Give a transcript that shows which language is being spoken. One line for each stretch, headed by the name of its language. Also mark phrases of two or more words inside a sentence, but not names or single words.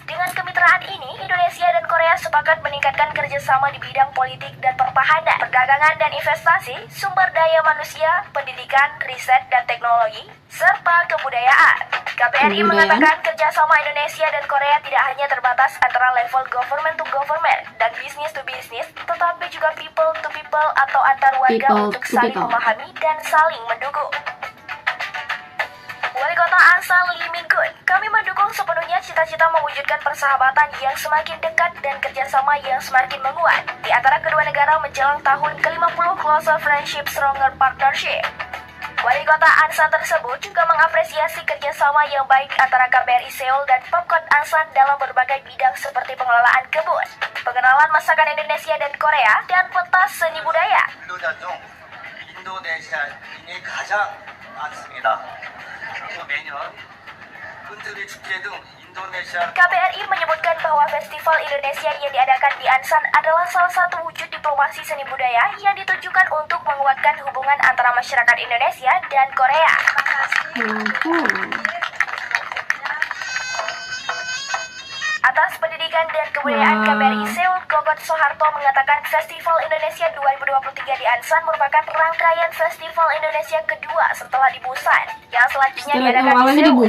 Indonesian: Dengan kemitraan ini, Indonesia dan Korea sepakat meningkatkan kerjasama di bidang politik dan pertahanan, perdagangan dan investasi, sumber daya manusia, pendidikan, riset dan teknologi, serta kebudayaan. KBRI mengatakan kerjasama Indonesia dan Korea tidak hanya terbatas antara level
English: government to government
Indonesian: dan
English: business to business,
Indonesian: tetapi juga
English: people to people
Indonesian: atau antar warga untuk saling memahami dan saling mendukung. Wali Kota Ansan Lee Min-gun, kami mendukung sepenuhnya cita-cita mewujudkan persahabatan yang semakin dekat dan kerjasama yang semakin menguat di antara kedua negara menjelang tahun ke-50
English: Closer Friendship Stronger Partnership.
Indonesian: Wali Kota Ansan tersebut juga mengapresiasi kerjasama yang baik antara KBRI Seoul dan Pemkot Ansan dalam berbagai bidang seperti pengelolaan kebun, pengenalan masakan Indonesia dan Korea, dan pentas seni budaya.
Korean: 인도네시아인이 가장 많습니다. 매년 흔들리 축제 등 인도네시아
Indonesian: KBRI menyebutkan bahwa Festival Indonesia yang diadakan di Ansan adalah salah satu wujud diplomasi seni budaya yang ditujukan untuk menguatkan hubungan antara masyarakat Indonesia dan Korea. Atas Pendidikan dan Kebudayaan KBRI Seoul, Gogot Soeharto mengatakan Festival Indonesia 2023 di Ansan merupakan rangkaian Festival Indonesia kedua setelah di Busan, yang selanjutnya diadakan di Seoul.